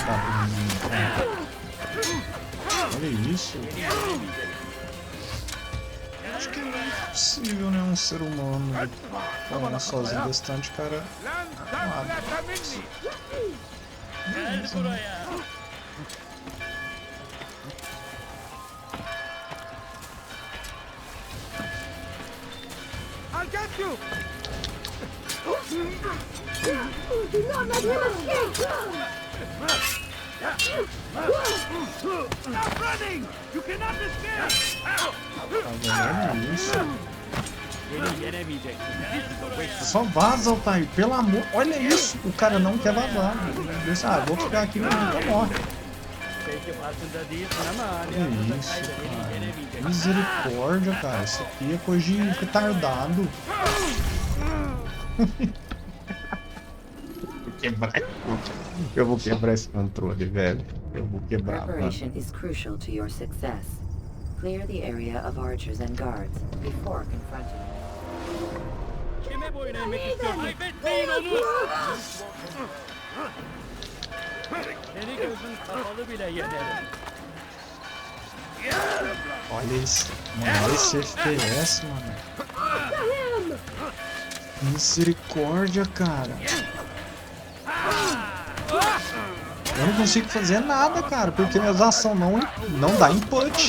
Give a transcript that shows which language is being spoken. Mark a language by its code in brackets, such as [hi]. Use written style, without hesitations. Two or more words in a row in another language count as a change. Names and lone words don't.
[pt] Olha isso. Acho que é meio impossível, né? Um ser humano falando sozinho desse tanto de cara. [tr] Gel buraya. [en] I'll get you! Do not let him escape! Stop running! You cannot escape! [pt] Tá vendo isso? Só vaza, Altair, pelo amor. Olha isso, o cara não quer vazar. Vou ficar aqui mesmo, então morre. Que isso, cara. Misericórdia, cara. Isso aqui é coisa de retardado. Eu vou quebrar esse controle, velho. Eu vou quebrar. [en] Preparation is crucial to your success. Clear the area of archers and guards before confronting them. [tr] Kime boyun eğmek istiyorsun? Kaybetmeyin onu! Seni gözün kapalı bile yenerim. [pt] Olha isso, mano, olha esse FPS, mano. Misericórdia, cara. Eu não consigo fazer nada, cara, porque minhas ações não dá input.